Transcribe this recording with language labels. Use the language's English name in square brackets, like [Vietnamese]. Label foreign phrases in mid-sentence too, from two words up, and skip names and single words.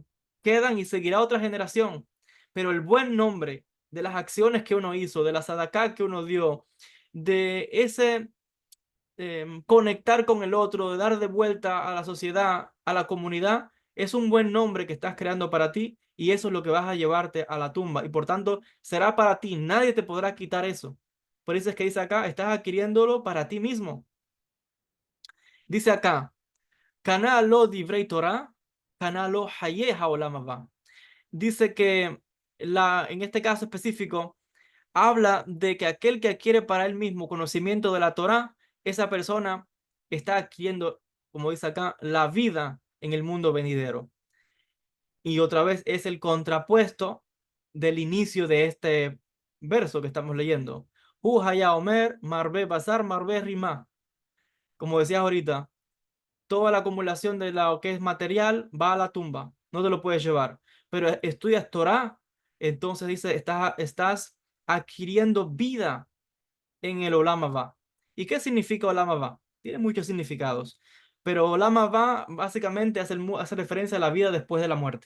[Spanish] Quedan y seguirá otra generación. Pero el buen nombre de las acciones que uno hizo, de la sadaká que uno dio, de ese conectar con el otro, de dar de vuelta a la sociedad, a la comunidad, es un buen nombre que estás creando para ti y eso es lo que vas a llevarte a la tumba y por tanto será para ti, nadie te podrá quitar eso. Por eso es que dice acá, estás adquiriéndolo para ti mismo. Dice acá, [Hebrew] קנה לו דברי תורה, קנה לו חיי העולם הבא. [Spanish] Dice que en este caso específico habla de que aquel que adquiere para él mismo conocimiento de la Torá, esa persona está adquiriendo, como dice acá, la vida en el mundo venidero. Y otra vez es el contrapuesto del inicio de este verso que estamos leyendo. [Hebrew] הוא היה אומר, מרבה בשר, מרבה רימה. [Spanish] Como decías ahorita, toda la acumulación de lo que es material va a la tumba, no te lo puedes llevar. Pero estudias Torah, entonces dice, estás adquiriendo vida en el [Hebrew] עולם הבא. [Spanish] ¿Y qué significa [Hebrew] עולם הבא? [Spanish] Tiene muchos significados, pero [Hebrew] עולם הבא [Spanish] básicamente hace referencia a la vida después de la muerte.